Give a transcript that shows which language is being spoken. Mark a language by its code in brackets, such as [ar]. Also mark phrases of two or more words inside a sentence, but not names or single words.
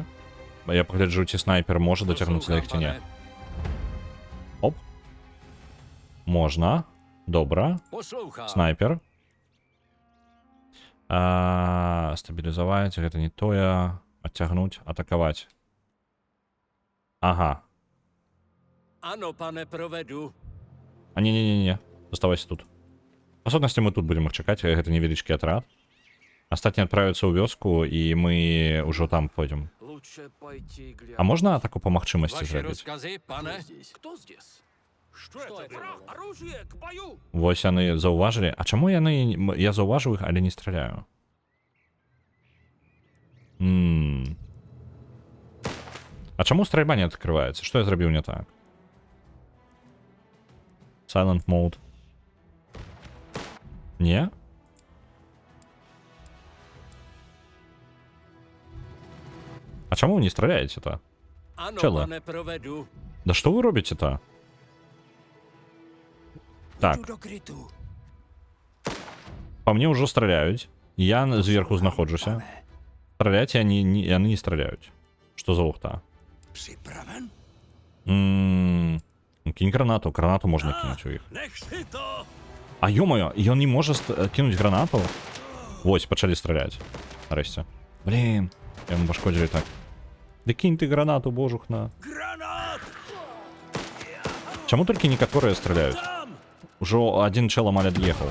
[be] Я пагляджу, ці снайпер можа дацягнуцца да іх ці не. Оп. Можна. Добра. [cs] Poslouchám. [be] Снайпер. Стабілізаваць, гэта не тое. Адцягнуць, атакаваць. Ага. [cs] Ano, pane, provedu. [be] А не-не-не-не. Заставайся тут. Па сутнасці мы тут будзем іх чакаць, гэта невялічкі атрад. Астатнія адправяцца ў вёску, і мы ўжо там пойдзем. [ru] Лучше пойти глянуть. [be] А можна атаку па магчымасці [cs] Ваши [be] зрабіць? [cs] rozkazy, pane? [ru] Кто здесь? Что это? Оружие, к бою! [be] Вось яны заўважылі. А чаму яны... Я заўважыў іх, але не страляю? А чаму стральба не адкрываецца? Што я зрабіў не так? [en] Silent mode. [be] Не? А чаму вы не страляеце-то? [cs] Ano, Čele. pane, provedu. [be] Да што вы робіце-то? Так, [cs] Do krytu. [be] по мне ўжо страляюць. Я зверху знаходжуся. Страляць яны не страляюць. Што за лухта? [cs] Připraven? [be] Кинь гранату. Гранату можна кинуть у іх. [cs] Nech si to! [be] А ё-моё, ён не можа кинуть гранату? Вось, пачалі страляць. Нарэшце. Блин, яму пашкодзілі так. Да кинь ты гранату, божухна. [cs] Granát! [be] Чаму толькі некаторыя страляюць? [cs] Tam! [be] Ужо адзін чел амаль ад'ехаў.